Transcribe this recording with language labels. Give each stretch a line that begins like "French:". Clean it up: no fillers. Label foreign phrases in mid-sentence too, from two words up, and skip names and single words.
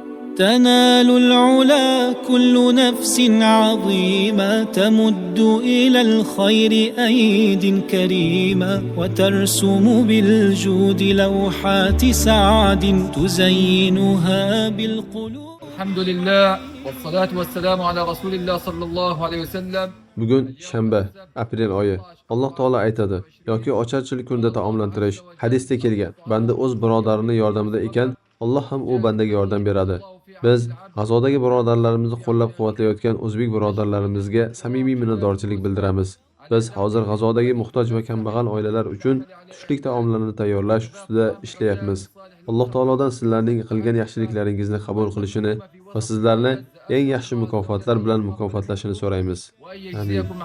Arabic: تنال العلا كل نفس عظيمة تمد إلى الخير أيد كريمة وترسم بالجود لوحات سعد تزينها بالقلوب. الحمد لله والصلاة والسلام على رسول الله صلى الله عليه وسلم.
Uzbek: Bugun shanba, aprel oyi. Alloh taolo aytadi yoki ocharchilik kunida taomlantirish hadisda kelgan. Banda o'z birodarini yordamida ekan, Alloh ham u bandaga yordam beradi. Biz G'azodagi birodarlarimizni qo'llab-quvvatlayotgan o'zbek birodarlarimizga samimiy minnatdorchilik bildiramiz. Biz hozir G'azodagi muhtoj va kambag'al oilalar uchun tushlik taomlarini tayyorlash ustida ishlayapmiz. Alloh taolodan sizlarning qilgan yaxshiliklaringizni qabul qilishini va sizlarni eng yaxshi mukofotlar bilan mukofotlashini so'raymiz. Amin.